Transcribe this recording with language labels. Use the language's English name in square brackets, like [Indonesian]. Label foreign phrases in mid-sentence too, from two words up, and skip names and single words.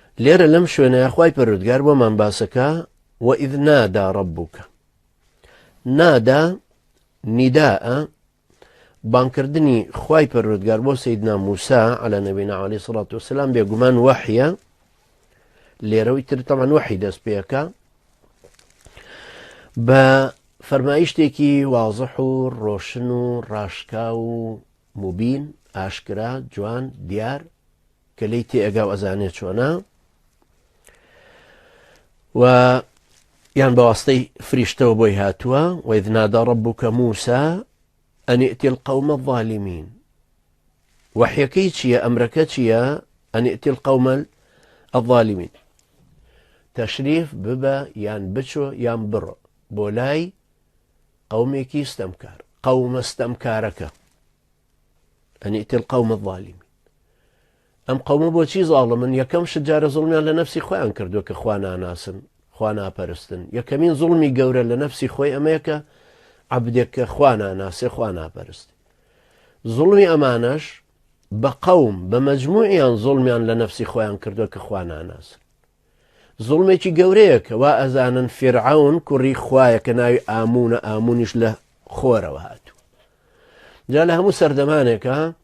[Central Kurdish] لێرە لەم شوێنە خوای پەروەردگار بۆمان باسەکە [Arabic] وإذ نادى ربك نادا نداء [Central Kurdish] بانکردنی خوای پەروەردگار بۆ سەیدنا موسا [Arabic] على نبينا عليه الصلاة والسلام [Central Kurdish] بێگومان وحیە لێرەوەی تر طبعا وحی دەست پێەکە بە فەرمایشتێکی واضح و ڕۆشن و ڕاشکا و مبین ئاشکرا جوان دیار کە لێی تێئەگا و ئەزانێت چۆنە و یان بەواستەی فریشتەوە بۆی هاتووە [Arabic] وإذ نادى ربك موسى أن ائت القوم الظالمين [Central Kurdish] وحيكي چییە ئەمرەکە چییە [Arabic] أن ائت القوم الظالمين [Central Kurdish] تەشریف ببە یان بچۆ یان بڕۆ بۆ لای قومێکی ستەمکار قومە ستەمکارەکە [Arabic] أن ائت القوم الظالمين [Central Kurdish] ئەم قومە بۆچی زاڵمن یەکەم شجارە زوڵمیان لە نەفسی خۆیان کردووە کە خوا ناناسن خوا ناپەرستن یەکەمین زوڵمی گەورە لە نەفسی خۆی ئەمەیە کە عەبدێک کە خوا ناناسێ خوا ناپەرست زوڵمی ئەمانەش بە قەوم بە مەجموعیان زوڵمیان لە نەفسی خۆیان کردووە کە خوا ناناسن زوڵمێکی گەورەیە کە وا ئەزانن فێرعەون کوڕی خوایە کە ناوی ئامونە ئامونیش لە خۆرەوە هاتووە جا لە هەموو سەردەمانێکە